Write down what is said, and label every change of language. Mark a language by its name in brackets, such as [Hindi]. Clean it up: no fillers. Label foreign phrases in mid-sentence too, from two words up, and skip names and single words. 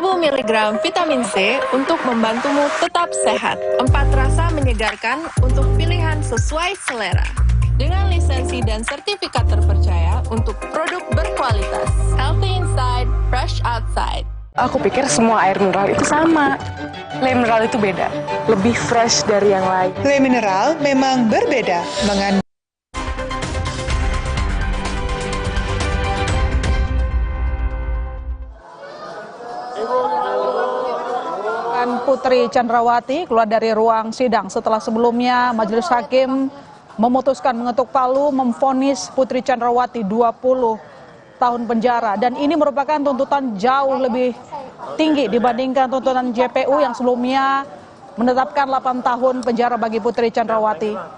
[Indonesian] mg vitamin C untuk membantumu tetap sehat. 4 rasa menyegarkan untuk pilihan sesuai selera. Dengan lisensi dan sertifikat terpercaya untuk produk berkualitas. [English] Healthy inside, fresh outside. [Indonesian] Aku pikir semua air mineral itu sama. Le mineral itu beda, lebih fresh dari yang lain. Le mineral memang berbeda, mengandung Putri Chandrawati keluar dari ruang sidang setelah sebelumnya majelis hakim memutuskan mengetuk palu memvonis Putri Chandrawati 20 tahun penjara, dan ini merupakan tuntutan jauh lebih tinggi dibandingkan tuntutan JPU yang sebelumnya menetapkan 8 tahun penjara bagi Putri Chandrawati.